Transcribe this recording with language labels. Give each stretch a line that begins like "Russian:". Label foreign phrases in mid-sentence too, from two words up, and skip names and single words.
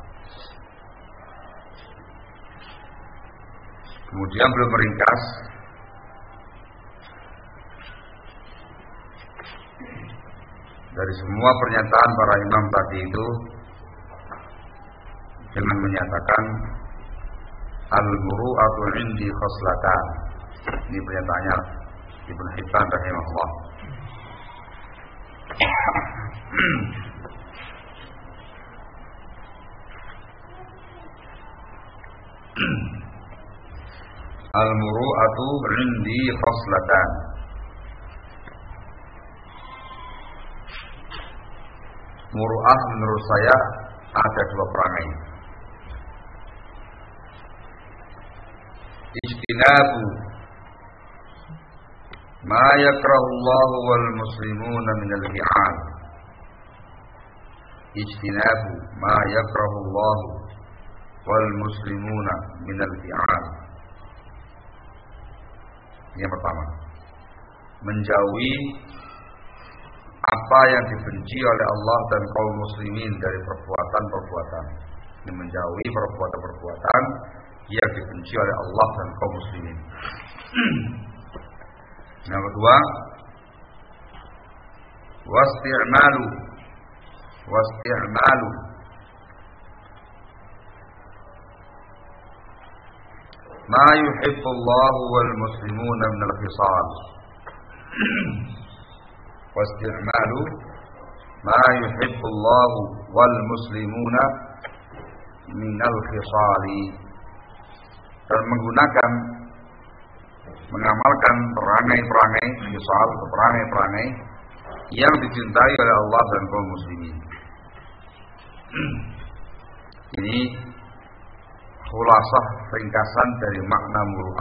Indonesian: Kemudian belum meringkas dari semua pernyataan para imam tadi itu dengan menyatakan
Arabic: المروءة عندي خصلتان.
Indonesian: Ini pernyataannya Ibnu Hibban rahimahullah.
Arabic: المروءة عندي خصلتان.
Indonesian: Muru'ah menurut saya ada dua perangai.
Arabic: اجتناب ما يكرهه الله والمسلمون من الفعال. اجتناب ما يكرهه الله والمسلمون من الفعال.
Indonesian: Yang pertama, menjauhi apa yang dibenci oleh Allah dan kaum muslimin dari perbuatan-perbuatan. Ini menjauhi perbuatan-perbuatan yang dibenci oleh Allah dan kaum muslimin. Yang kedua,
Arabic: واستعمال ما يحبه الله والمسلمون من الخصال. واستعمال ما يحبه الله والمسلمون من الخصال.
Indonesian: Dan mengamalkan perangai-perangai khisal, perangai-perangai yang dicintai oleh Allah dan kaum muslimin. Ini khulasah ringkasan dari makna muru'ah.